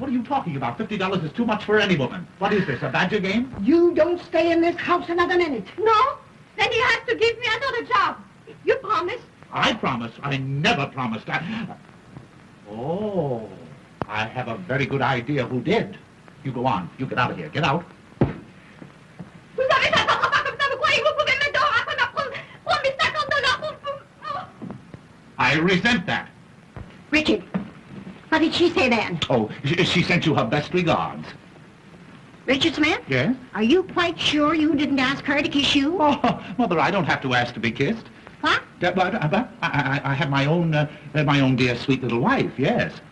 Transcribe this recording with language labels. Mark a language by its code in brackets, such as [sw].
[en] What are you talking about? $50 is too much for any woman. What is this, a badger game? You don't stay in this house another minute. No? Then you have to give me another job. You promised. I promised. I never promised. Oh, I have a very good idea who did. You go on. You get out of here. Get out. [fr] Vous avez fait votre pas comme ça, vous croyez que vous pouvez me donner après ma promis $50 pour... [en] I resent that. Richard, what did she say then? Oh, she sent you her best regards. Richard Smith? Yes? Are you quite sure you didn't ask her to kiss you? Oh, Mother, I don't have to ask to be kissed. What? I have my own dear sweet little wife, yes.